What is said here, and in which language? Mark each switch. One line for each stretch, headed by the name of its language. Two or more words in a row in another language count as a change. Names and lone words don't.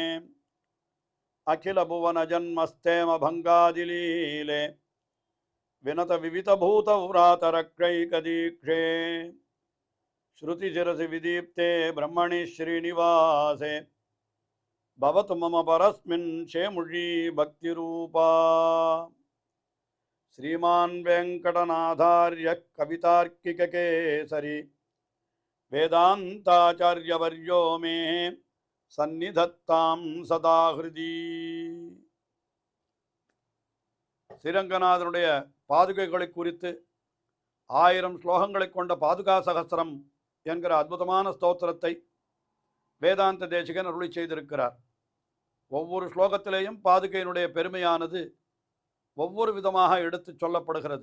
Sanskrit: अखिल भुवन जन्मस्थेम भङ्गादिलीले विनत विविध भूत व्रातरक्षैकदीक्षे श्रुति शिरसि विदीप्ते ब्रह्मणि श्रीनिवासे भवतु मम परस्मिन् शेमुषी भक्तिरूपा श्रीमान् वेंकटनाथार्य कवितार्किककेसरी वेदान्ताचार्यवर्यो मे सन्निधत्तां सदा हृदि
Tamil: ஸ்ரீரங்கநாதனுடைய பாதுகைகளை குறித்து 1000 ஸ்லோகங்களை கொண்ட பாதுகா சகஸ்திரம் என்கிற அற்புதமான ஸ்தோத்திரத்தை வேதாந்த தேசிகன் அருளி செய்திருக்கிறார். ஒவ்வொரு ஸ்லோகத்திலேயும் பாதுகையினுடைய பெருமையானது ஒவ்வொரு விதமாக எடுத்து சொல்லப்படுகிறது.